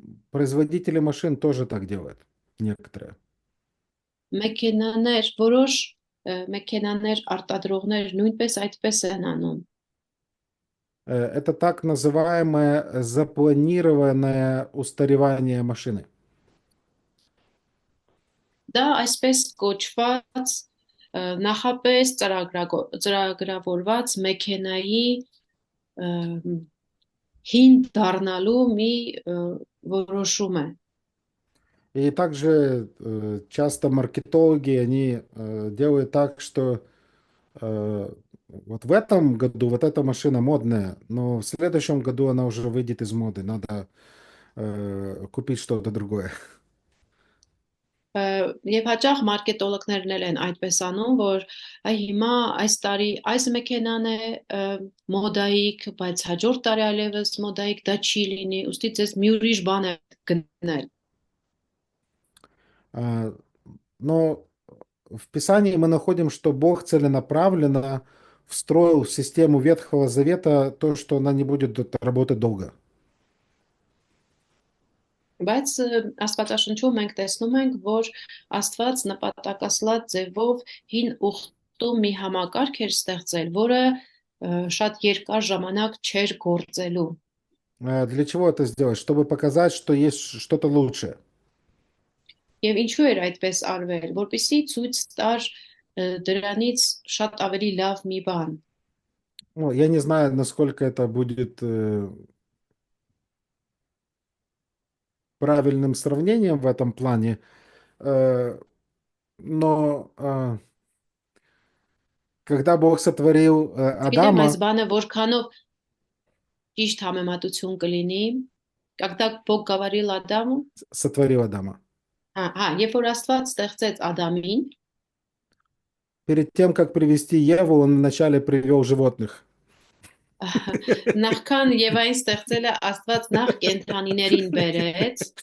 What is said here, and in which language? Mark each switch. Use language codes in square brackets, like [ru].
[ru] Производители машин тоже так делают, некоторые. [hy] մեքենաներ, որոշ մեքենաներ արտադրողներ նույնպես այդպես են անում։ [ru] Это так называемое запланированное устаревание машины. [hy] Դա այսպես կոչված նախապես ծրագրավորված մեքենայի հին դառնալու մի որոշում է։ [ru] И также часто маркетологи, они делают так, что вот в этом году вот эта машина модная, но в следующем году она уже выйдет из моды, надо купить что-то другое. [hy] Եվ հաճախ մարքետոլոգներն էլ են այդպես անում, որ հիմա այս տարի այս մեքենան է մոդայիկ, բայց հաջորդ տարի այլևս մոդայիկ դա չի լինի, ուստի ձեզ մի ուրիշ բան է գնել։ [ru] Но в Писании мы находим, что Бог целенаправленно встроил в систему Ветхого Завета то, что она не будет работать долго. [hy] Բայց Աստվածաշնչում մենք տեսնում ենք, որ Աստված նպատակասլաց ձևով հին ուխտում մի համակարգ էր ստեղծել, որը շատ երկար ժամանակ չէր գործելու։ [ru] Для чего это сделать? Чтобы показать, что есть что-то лучшее. [hy] Եվ ինչու էր այդպես արվել, որպեսզի ցույց տար դրանից շատ ավելի լավ մի բան։ [ru] Ну, я не знаю, насколько это будет правильным сравнением в этом плане, но когда Бог сотворил [hy] Գիտեմ այս [ru] Адама, [hy] բանը որքանով ճիշտ համեմատություն կլինի, [ru] когда Бог говорил Адаму, сотворил Адама, [hy] երբ որ Աստված ստեղծեց Ադամին, [ru] перед тем, как привести Еву, он вначале привел животных. [hy] նախքան Եվային ստեղծելը Աստված նախ կենդանիներին բերեց,